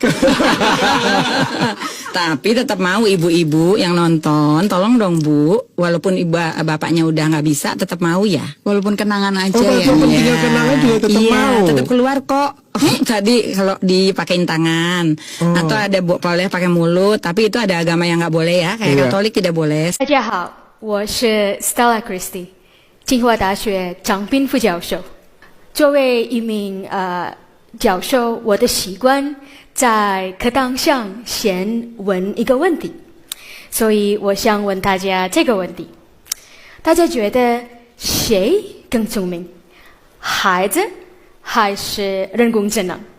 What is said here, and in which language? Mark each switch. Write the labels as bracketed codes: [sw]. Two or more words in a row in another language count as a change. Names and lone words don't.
[id] Tapi tetap mau ibu-ibu yang nonton, tolong dong Bu, walaupun bapaknya udah nggak bisa, tetap mau ya. Walaupun kenangan aja Oh, ya. walaupun tinggal kenangan juga tetap Iya, mau. tetap keluar kok. Tadi kalau dipakein tangan atau ada boleh pakai mulut, tapi itu ada agama yang nggak boleh ya, kayak Iya. Katolik tidak boleh. [zh] 大家好，我是 Stella Christie，清华大学张斌副教授。作为一名教授，我的习惯在课堂上先问一个问题，所以我想问大家这个问题：大家觉得谁更聪明，孩子还是人工智能？